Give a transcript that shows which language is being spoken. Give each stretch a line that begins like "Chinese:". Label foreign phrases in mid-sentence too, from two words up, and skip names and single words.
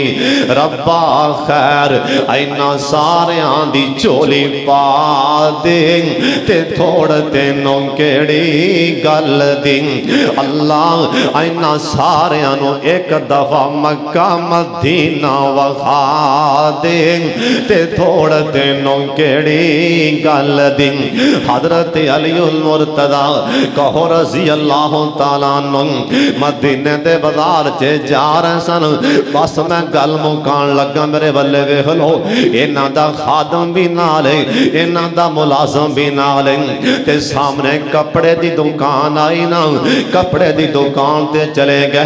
Punjabi: ربا خیر انہاں ساریاں دی جھولی پا دے، تے تھوڑ تینوں کیڑی گل دی. اللہ انہاں ساریاں نوں ایک دفعہ مکہ مدینہ وکھا دے، تے تھوڑ تینوں کیڑی گل دی. حضرت علی المرتضی کہو
Arabic: رضي الله تعالى عنه
Punjabi: مدینے دے بازار چ جا رہے سن. بس میں گل مکان لگا، میرے بلے ویکھ لو، انہاں دا خادم بھی نال ہے، انہاں دا ملازم بھی نال ہے. تے سامنے کپڑے دی دکان آئی نا، کپڑے دی دکان تے چلے گئے.